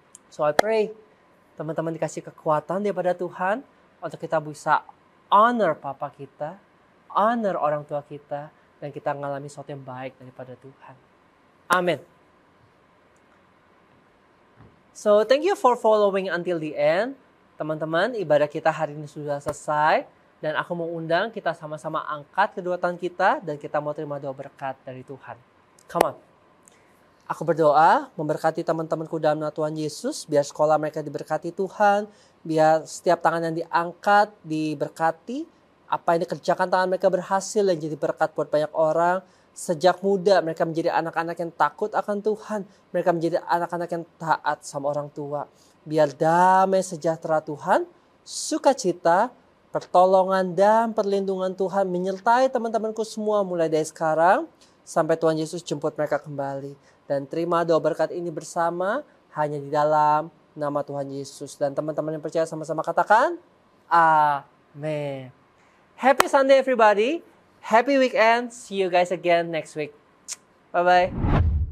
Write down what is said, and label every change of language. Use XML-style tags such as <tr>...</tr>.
<en>So I pray,</en> <id>teman-teman dikasih kekuatan daripada Tuhan untuk kita bisa honor papa kita, honor orang tua kita, dan kita mengalami sesuatu yang baik daripada Tuhan. Amin.</id> <en>So, thank you for following until the end.</en> <id>Teman-teman, ibadah kita hari ini sudah selesai. Dan aku mau undang kita sama-sama angkat kedua tangan kita dan kita mau terima doa berkat dari Tuhan.</id> <en>Come on.</en> <id>Aku berdoa memberkati teman-temanku dalam nama Tuhan Yesus. Biar sekolah mereka diberkati Tuhan. Biar setiap tangan yang diangkat diberkati. Apa yang dikerjakan tangan mereka berhasil dan jadi berkat buat banyak orang. Sejak muda mereka menjadi anak-anak yang takut akan Tuhan. Mereka menjadi anak-anak yang taat sama orang tua. Biar damai sejahtera Tuhan, sukacita, pertolongan dan perlindungan Tuhan menyertai teman-temanku semua mulai dari sekarang sampai Tuhan Yesus jemput mereka kembali. Dan terima doa berkat ini bersama hanya di dalam nama Tuhan Yesus. Dan teman-teman yang percaya sama-sama katakan, Amin.</id> <en>Happy Sunday everybody. Happy weekend. See you guys again next week. Bye-bye.</en>